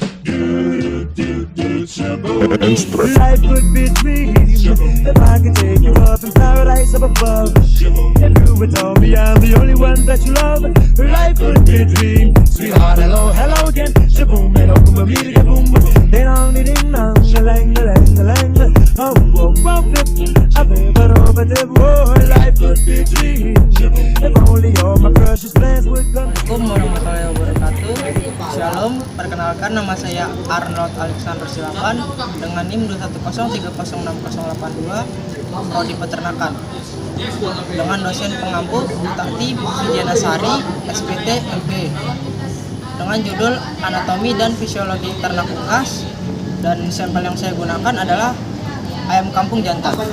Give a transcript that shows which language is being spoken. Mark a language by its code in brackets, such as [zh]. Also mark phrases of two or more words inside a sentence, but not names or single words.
[en] Do, do, do, shaboom. Life could be a dream. If I could take you up in paradise up above. If you would tell me I'm the only one that you love. Life could be a dream. Sweetheart, hello, hello again. Shaboom, and open my music, boom. Ding dong, ding dong, lang, lang, lang. Oh, oh, oh, I've never over the world. Life could be a dream. If only all my precious plans would come. [ar] السلام عليكم ورحمة الله وبركاته. [id] Shalom, perkenalkan nama saya Arnold Alexander Silakan dengan NIM 210306082, prodi peternakan, dengan dosen pengampu Bu Tati Widianasari, SPT MP, dengan judul Anatomi dan Fisiologi Ternak Unggas, dan sampel yang saya gunakan adalah ayam kampung jantan.